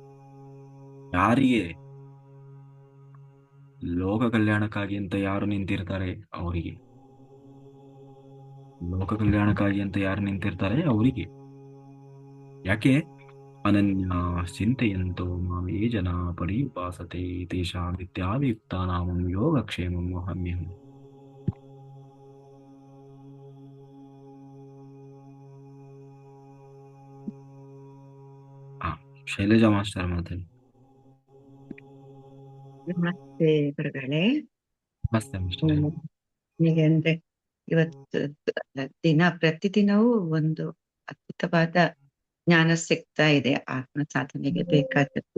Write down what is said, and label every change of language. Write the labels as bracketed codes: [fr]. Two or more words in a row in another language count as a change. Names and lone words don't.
[kn] ಯಾರಿಗೆ ಲೋಕ ಕಲ್ಯಾಣಕ್ಕಾಗಿ ಅಂತ ಯಾರು ನಿಂತಿರ್ತಾರೆ ಅವರಿಗೆ, ಲೋಕ ಕಲ್ಯಾಣಕ್ಕಾಗಿ ಅಂತ ಯಾರು ನಿಂತಿರ್ತಾರೆ ಅವರಿಗೆ. ಯಾಕೆ? [sa] ಅನನ್ಯ ಚಿಂತೆಯಂತೋ ಮಾಮೇ ಜನ ಪರಿಪಾಸತೆ ತೇಷಾಂ ನಿತ್ಯಾಭಿಯುಕ್ತಾನಾಂ ಯೋಗಕ್ಷೇಮಂ ವಹಾಮ್ಯಹಂ. [kn] ಆ ಶೈಲಜಾ ಮಾಸ್ಟರ್ ಮಾತಾಡಿ. ನಮಸ್ತೆ ಗುರುಗಳೇ. ನಮಸ್ತೆ ಮಾಸ್ಟರ್. ಹೀಗೆ ಅಂದ್ರೆ ಇವತ್ತು ಪ್ರತಿದಿನವೂ ಒಂದು ಅದ್ಭುತವಾದ ಜ್ಞಾನ ಸಿಗ್ತಾ ಇದೆ ಆತ್ಮ ಸಾಧನೆಗೆ ಬೇಕಾದದ್ದು.